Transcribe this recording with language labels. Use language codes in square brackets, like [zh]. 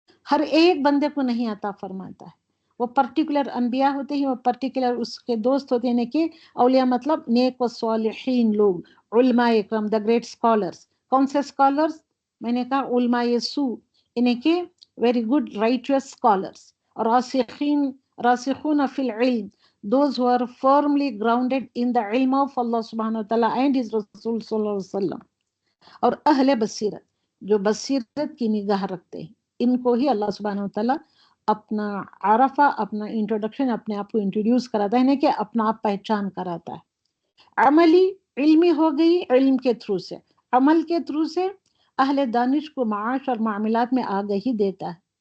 [ur] ہر ایک بندے کو نہیں عطا فرماتا ہے. وہ پرٹیکولر انبیاء ہوتے ہیں، وہ پرٹیکولر اس کے دوست ہوتے ہیں کہ اولیاء مطلب نیک و صالحین لوگ، علماء اکرام دا گریٹ اسکالرس. کون سے اسکالرس؟ میں نے کہا علماء سو یعنی کہ ویری گڈ رائچوس اسکالرس. [en] اور راسخون فی العلم، those who are firmly grounded in the ilm of Allah subhanahu wa ta'ala and his Rasul sallallahu alaihi wasallam. [ur] اور اہل بصیرت جو بصیرت کی نگاہ رکھتے ہیں، ان کو ہی اللہ سبحانہ وتعالیٰ اپنا عرفہ، اپنا انٹروڈکشن، اپنے آپ کو انٹروڈیوس کراتا ہے، کہ اپنا آپ پہچان کراتا ہے. عملی، علمی ہو گئی علم کے تھرو سے، عمل کے تھرو سے اہل دانش کو معاش اور معاملات میں آگہی دیتا ہے.